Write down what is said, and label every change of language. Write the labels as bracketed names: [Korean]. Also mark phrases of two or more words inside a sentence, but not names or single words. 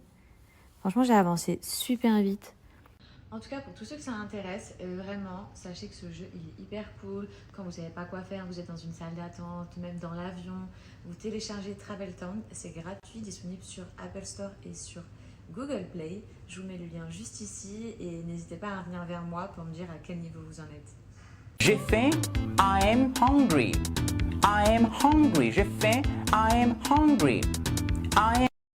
[French] Franchement, j'ai avancé super vite. En tout cas, pour tous ceux que ça intéresse, vraiment, sachez que ce jeu, il est hyper cool. Quand vous savez pas quoi faire, vous êtes dans une salle d'attente, même dans l'avion, vous téléchargez Travel Town. C'est gratuit, disponible sur Apple Store et sur Google Play. Je vous mets le lien juste ici et n'hésitez pas à revenir vers moi pour me dire à quel niveau vous en êtes. J'ai faim, [English] I am hungry. I am hungry. [French] J'ai faim, [English] I am hungry. I